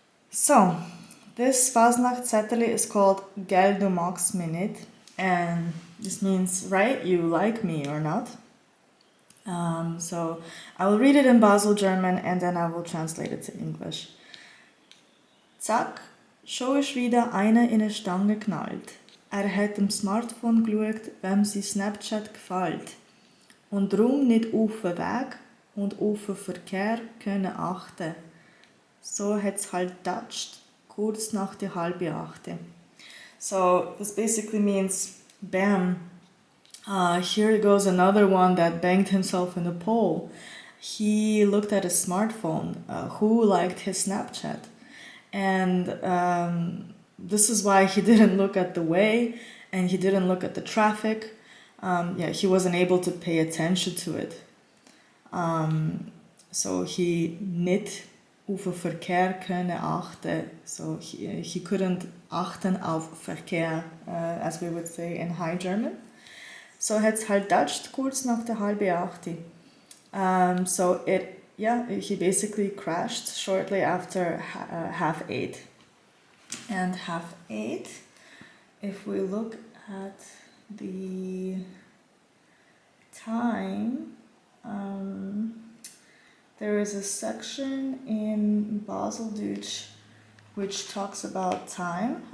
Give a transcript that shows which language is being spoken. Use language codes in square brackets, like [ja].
[en] So, this Fasnacht Zettel is called [de] Gell, du magst mich nicht, [en] and this means, right, you like me or not. So I will read it in Basel German and then I will translate it to English. [de] Zack, schon ist wieder einer in eine Stange geknallt. Hat im Smartphone geschaut, wem sein Snapchat gefällt. Und drum nicht auf den Weg und auf den Verkehr können achten. So hat's halt touched, kurz nach der 7:30. [en] So this basically means, bam, here goes another one that banged himself in the pole. He looked at his smartphone. Who liked his Snapchat? And this is why he didn't look at the way and he didn't look at the traffic. He wasn't able to pay attention to it. So he [de] nicht auf den Verkehr können achten. [en] So he couldn't [de] achten auf Verkehr, [en] as we would say in High German. [de] So hat's halt touched kurz nach der 7:30. So [en] he basically crashed shortly after 8:30. And 8:30, if we look at the time, there is a section in Baseldeutsch which talks about time.